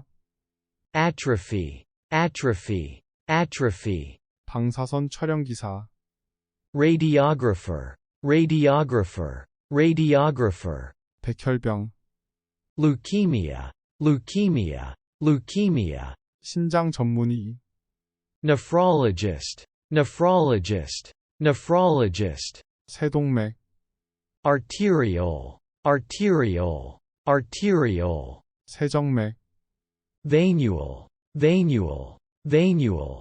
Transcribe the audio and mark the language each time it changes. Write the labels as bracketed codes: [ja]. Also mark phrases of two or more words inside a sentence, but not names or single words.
[en] atrophy, atrophy, atrophy, [ko] 방사선 촬영기사, [en] radiographer, radiographer, radiographer, [ko] 백혈병, [en] leukemia, leukemia, leukemia, [ko] 신장 전문의, [en] nephrologist, nephrologist, nephrologist, [ko] 세동맥, [en] arteriole, arteriole, arteriole, [ko] 세정맥, [en] venule, venule, venule,